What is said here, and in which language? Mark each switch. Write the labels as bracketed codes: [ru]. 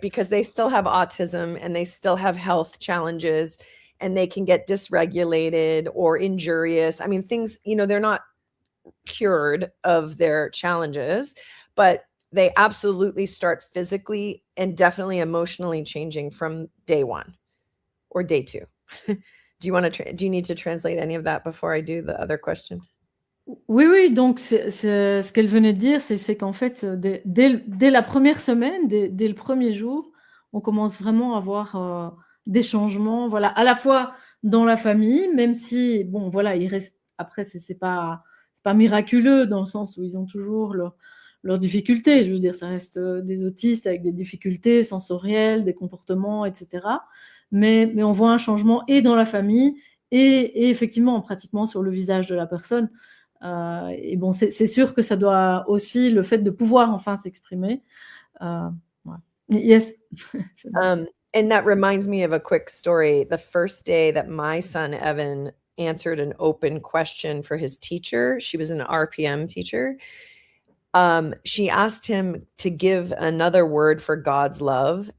[en] Because they still have autism and they still have health challenges and they can get dysregulated or injurious. I mean, things, you know, they're not cured of their challenges, but they absolutely start physically and definitely emotionally changing from day one or day two. Do you need to translate any of that before I do the other question? [fr] Oui, donc c'est ce qu'elle venait de dire, c'est qu'en fait, dès la première semaine, dès le premier jour, on commence vraiment à voir des changements, voilà, à la fois dans la famille, même si, bon, voilà, il reste, après, c'est pas miraculeux dans le sens où ils ont toujours leurs difficultés. Je veux dire, ça reste des autistes avec des difficultés sensorielles, des comportements, etc. Mais on voit un changement et dans la famille et effectivement, pratiquement sur le visage de la personne. Et bon, c'est sûr que ça doit aussi, le fait de pouvoir enfin s'exprimer. Yes. [en] And that reminds me of a quick story. The first day that my son, Evan, answered an open question for his teacher, she was an RPM teacher. She asked him to give another word for God's love.